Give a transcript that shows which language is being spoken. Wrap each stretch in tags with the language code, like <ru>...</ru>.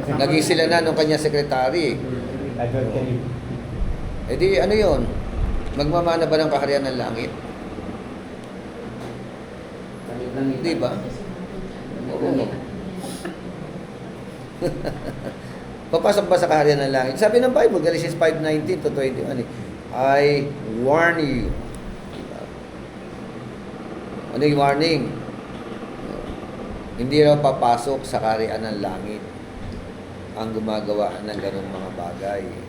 <tl>Naging sila na nung kanyang sekretary. Eh di ano yun? Magmamana ba ng kaharian ng langit? Di ba? Oo. Papasok ba sa kaharian ng langit? Sabi ng</tl> <en>Bible, Galatians 5:19 to 21, I warn you.</en> <tl>Diba? Ano yung warning? Hindi raw papasok sa kaharian ng langit ang gumagawa ng ganung mga bagay.</tl>